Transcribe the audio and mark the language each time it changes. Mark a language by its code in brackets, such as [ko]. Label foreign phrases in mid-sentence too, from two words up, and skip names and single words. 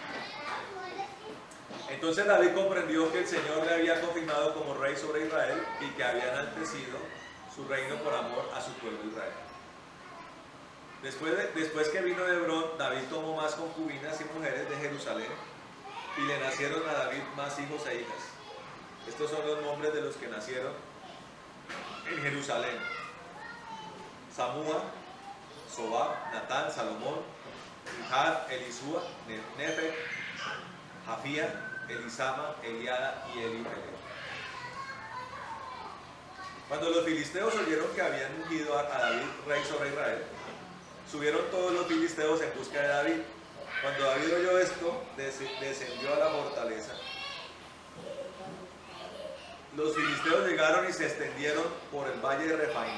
[es] Entonces David comprendió que el Señor le había confirmado como rey sobre Israel y que había enaltecido su reino por amor a su pueblo Israel. Después que vino de Hebrón, David tomó más concubinas y mujeres de Jerusalén y le nacieron a David más hijos e hijas. Estos son los nombres de los que nacieron en Jerusalén: Samúa, Sobab, Natán, Salomón, Ihad, Elisúa, Nefe, Jafía, Elisama, Eliada y Elipelec. Cuando los filisteos oyeron que habían ungido a David rey sobre Israel, subieron todos los filisteos en busca de David. Cuando David oyó esto, descendió a la fortaleza. Los filisteos llegaron y se extendieron por el valle de Refaim.